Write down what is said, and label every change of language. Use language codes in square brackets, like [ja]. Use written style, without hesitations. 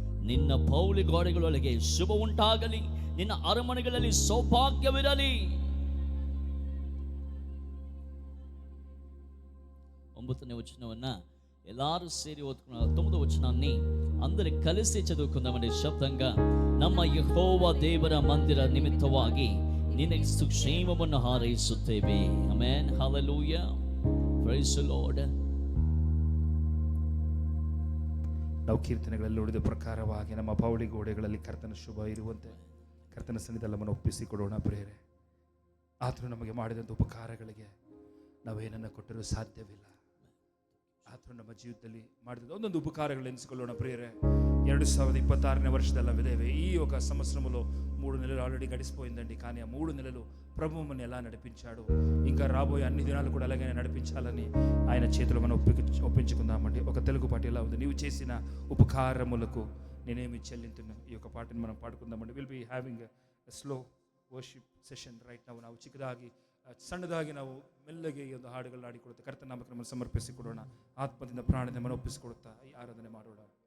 [kn] ನಿನ್ನ ಪೌಳಿ ಗೋಡೆಗಳೊಳಗೆ ಶುಭ ಉಂಟಾಗಲಿ, ನಿನ್ನ ಅರಮನೆಗಳಲ್ಲಿ ಸೌಭಾಗ್ಯವಿರಲಿ. 9ನೇ ವಚನವನ್ನ ಎಲ್ಲರೂ ಸೇರಿ ಓದ್ಕೊಂಡು [te] 9వ వచనాన్ని అందరి కలిసి చదువుకుందామండి శబ్దంగా. [kn] ನಮ್ಮ ಯೆಹೋವ ದೇವರ ಮಂದಿರ ನಿಮಿತ್ತವಾಗಿ ನಿನಗೆ ಸುಕ್ಷೇಮವನ್ನು ಹಾರೈಸುತ್ತೇವೆ. Amen. Hallelujah. [en] Praise the Lord. [kn] ನಾವು ಕೀರ್ತನೆಗಳಲ್ಲಿ ನೋಡಿದ ಪ್ರಕಾರವಾಗಿ ನಮ್ಮ ಪೌಳಿ ಗೋಡೆಗಳಲ್ಲಿ ಕರ್ತನ ಶುಭ ಇರುವಂತೆ ಕರ್ತನ ಸನ್ನಿಧಿಯಲ್ಲಿ ನಮ್ಮನ್ನು ಒಪ್ಪಿಸಿಕೊಡೋಣ ಪ್ರಿಯರೇ. ಆತನು ನಮಗೆ ಮಾಡಿದಂಥ ಉಪಕಾರಗಳಿಗೆ ನಾವೇನನ್ನು ಕೊಟ್ಟರೂ ಸಾಧ್ಯವಿಲ್ಲ. ಆತನು ನಮ್ಮ ಜೀವಿತದಲ್ಲಿ ಮಾಡಿದ ಒಂದೊಂದು ಉಪಕಾರಗಳು ಎನಿಸಿಕೊಳ್ಳೋಣ ప్రియరే. 2026ನೇ ವರ್ಷದಲ್ಲవిదేవే. [te] ఈ ఒక సంవత్సరంలో 3 నెలలు ఆల్రెడీ గడిచిపోయిందండి. కానీ ఆ 3 నెలలు ప్రభు మనల్ని ఎలా నడిపించాడు, ఇంకా రాబోయే అన్ని దినాలు కూడా అలాగే నడిపించాలని ఆయన చేతులు మనం ఒప్పించుకుందామండి. ఒక తెలుగు పాట ఎలా ఉంది, నీవు చేసిన ఉపకారములకు నేనేమి చెల్లింతును. ఈ యొక్క పాటను మనం పాడుకుందామండి. [en] will be having a slow worship session right [kn] ನಾವು ಚಿಕ್ಕದಾಗಿ ಸಣ್ಣದಾಗಿ ನಾವು ಮೆಲ್ಲಗೆ ಈ ಒಂದು ಹಾಡುಗಳನ್ನ ಆಡಿಕೊಡುತ್ತಾ ಕರ್ತನ ನಾಮಕ್ಕೆ ನಮ್ಮನ್ನು ಸಮರ್ಪಿಸಿಕೊಡೋಣ. ಆತ್ಮದಿಂದ ಪ್ರಾಣದಿಂದ ಮನ ಒಪ್ಪಿಸಿಕೊಡುತ್ತಾ ಈ ಆರಾಧನೆ ಮಾಡೋಣ.